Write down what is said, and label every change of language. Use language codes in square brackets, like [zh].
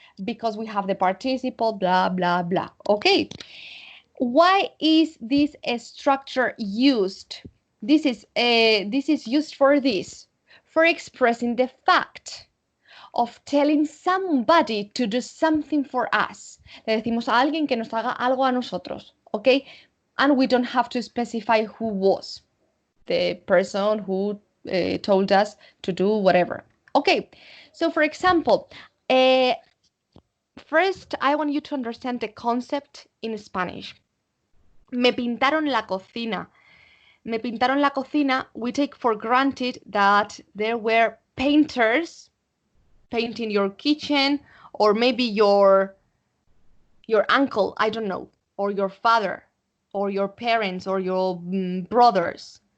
[en] because we have the participle, blah, blah, blah. Okay. Why is this structure used? This is used for this, for expressing the fact of telling somebody to do something for us. [es] Le decimos a alguien que nos haga algo a nosotros, okay? [en] And we don't have to specify who was the person who told us to do whatever. Okay, so for example, first I want you to understand the concept in Spanish. [es] Me pintaron la cocina. Me pintaron la cocina, [en] we take for granted that there were painters painting your kitchen, or maybe your uncle, I don't know, or your father, or your parents, or your brothers.